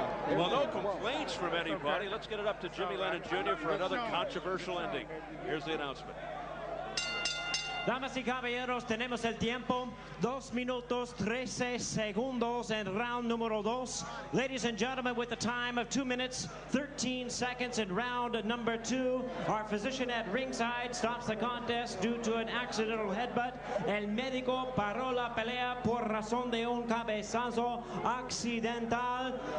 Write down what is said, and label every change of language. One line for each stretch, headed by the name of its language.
English: Well, no complaints from anybody. Let's get it up to Jimmy Lennon Jr. for another controversial ending. Here's the announcement.
Spanish: Damas y caballeros, tenemos el tiempo, 2 minutos 13 segundos en round número 2.
English: Ladies and gentlemen, with a time of 2 minutes 13 seconds in round number 2, our physician at ringside stops the contest due to an accidental headbutt.
Spanish: El médico paró la pelea por razón de un cabezazo accidental.